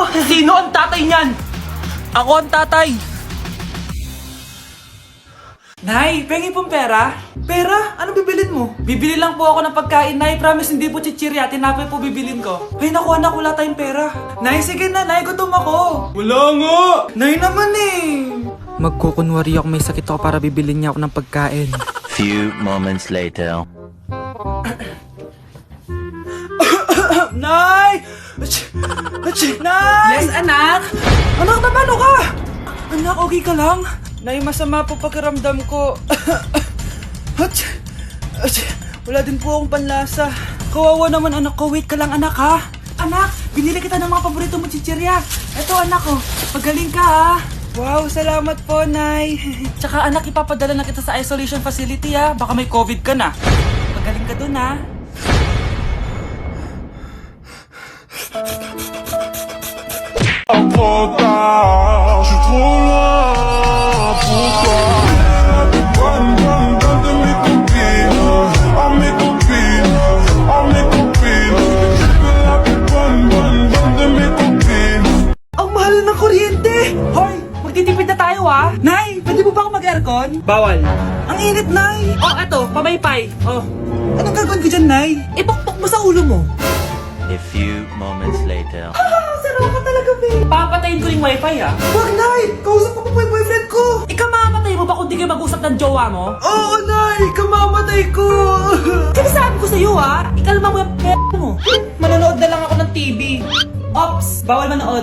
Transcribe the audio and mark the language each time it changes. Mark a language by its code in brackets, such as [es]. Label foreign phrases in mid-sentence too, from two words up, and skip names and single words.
[tl] Sino ang tatay niyan? Ako ang tatay. Nay, pengi pong pera? Pera? Anong bibilin mo? Bibili lang po ako ng pagkain, Nay. Promise, hindi po chichirya. Tinapay po bibilin ko. Ay, naku anak, wala tayong pera. Nay, sige na, Nay. Gutom ako. Wala nga! Nay naman eh. Magkukunwari ako may sakit ako para bibilin niya ako ng pagkain. [en] Few moments later. [tl] Nay! Nay! Yes, anak! Anak, paano ka? Anak, okay ka lang? Nay, masama po pakiramdam ko. Wala din po akong panlasa. Kawawa naman anak ko. Wait ka lang anak ha. Anak, binili kita ng mga paborito mo chichirya. Eto anak ko, pagaling ka ha. Wow, salamat po, Nay. Tsaka anak, ipapadala na kita sa isolation facility ha. Baka may COVID ka na. Pagaling ka dun ha. [fr] Je suis trop loin pour toi. Bonne, bonne, bonne de mes copines. Oh mes copines, oh mes copines. Je suis la plus bonne, bonne, bonne de mes copines. [tl] Ang mahal ng kuryente! Hoy, magtitipid na tayo ha. Nay, pwede mo ba ako mag-aircon? Bawal. Ang init, Nay! Oh, eto, pamaypay. Oh, Anong gagawin ko dyan, Nay? ipukpok mo sa ulo mo. [en] A few moments later. [tl] Sarap ka talaga, babe! Papatayin ko yung wifi ha. Wag, Nay! Kausap ko pa po yung boyfriend ko! Ikaw mamamatay mo ba kung di kayo mag-usap ng jowa mo? Oo, Nay! Kamamatay ko! Sinasabi ko sa'yo ha, ikalma mo yung mo. Manonood na lang ako ng TV. Ops, bawal manood.